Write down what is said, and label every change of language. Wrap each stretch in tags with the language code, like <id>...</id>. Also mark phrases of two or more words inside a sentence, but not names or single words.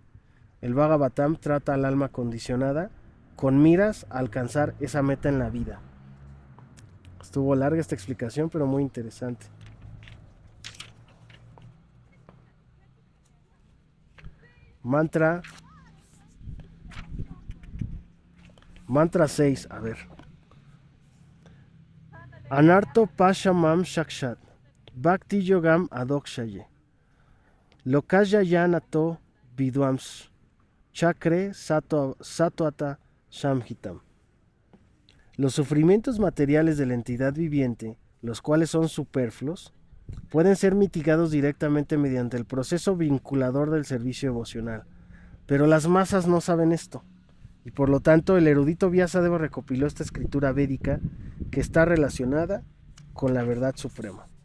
<es>El Bhagavatam trata al alma condicionada con miras a alcanzar esa meta en la vida. Estuvo larga esta explicación, pero muy interesante. Mantra 6, a ver.</es> <sa>Anarto Pashamam Shakshat Bhakti Yogam Adokshaye Lokaya Yanato Vidwams Chakre Satwata Samhitam.</sa> <es>Los sufrimientos materiales de la entidad viviente, los cuales son superfluos, pueden ser mitigados directamente mediante el proceso vinculador del servicio devocional, pero las masas no saben esto, y por lo tanto el erudito Vyasadeva recopiló esta escritura védica que está relacionada con la verdad suprema.</es>